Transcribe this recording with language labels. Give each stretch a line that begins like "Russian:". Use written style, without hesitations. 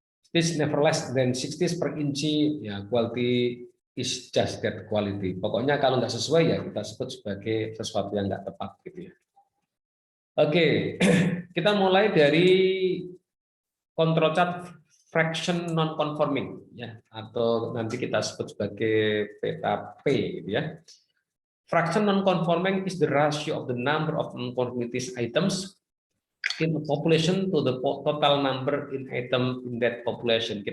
English: This never less than 60 per inci, ya quality is just that quality.
Indonesian: Pokoknya kalau nggak sesuai ya kita sebut sebagai sesuatu yang nggak tepat gitu ya. Oke, kita mulai dari control chart fraction non conforming ya, atau nanti kita sebut sebagai peta P gitu ya.
English: Fraction non-conforming is the ratio of the number of non-conformities items in a population to the total number in item in that population.